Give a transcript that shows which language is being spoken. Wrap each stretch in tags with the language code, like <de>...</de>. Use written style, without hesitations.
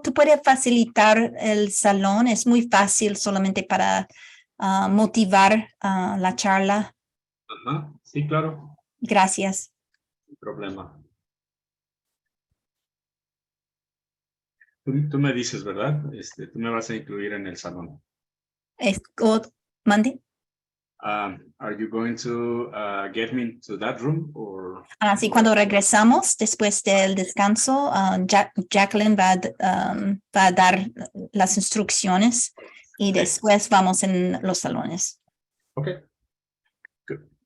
<es>¿Tú puedes facilitar el salón? Es muy fácil solamente para motivar la charla. Ajá, sí, claro, Gracias. sin problema. Tú me dices, ¿verdad? Tú me vas a incluir en el salón. ¿Mande?</es> <en>Are you going to get me to that room or?</en> <es>Sí, cuando regresamos después del descanso, Jacqueline va a dar las instrucciones y después vamos en los salones.</es> <en>Okay. Good.</en>